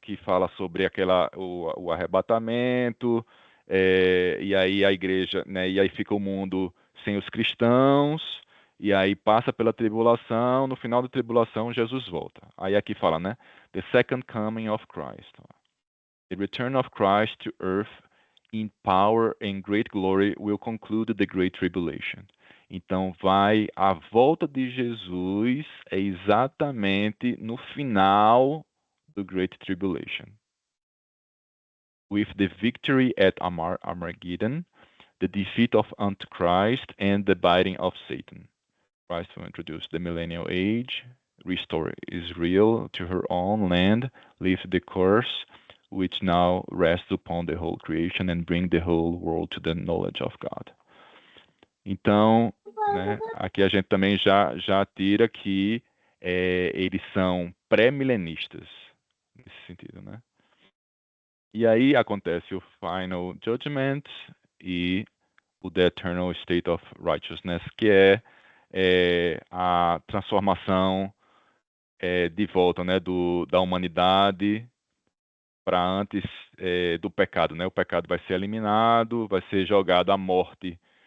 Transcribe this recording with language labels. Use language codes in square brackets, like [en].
[pt] Que fala sobre o arrebatamento, e aí a igreja, né? E aí fica o mundo sem os cristãos, e aí passa pela tribulação, no final da tribulação Jesus volta. Aí aqui fala, né? [en] The second coming of Christ. The return of Christ to earth in power and great glory will conclude the great tribulation. [pt] Então, a volta de Jesus é exatamente no final do Great Tribulation. [en] With the victory at Armageddon, the defeat of Antichrist, and the biting of Satan. Christ will introduce the millennial age, restore Israel to her own land, lift the curse which now rests upon the whole creation, and bring the whole world to the knowledge of God. [pt] Então, né, aqui a gente também já tira que eles são pré-milenistas, nesse sentido, né? E aí acontece o Final Judgment e o [en] The Eternal State of Righteousness, [pt] que é a transformação de volta, né, da humanidade para antes do pecado, né? O pecado vai ser eliminado, vai ser jogado à morte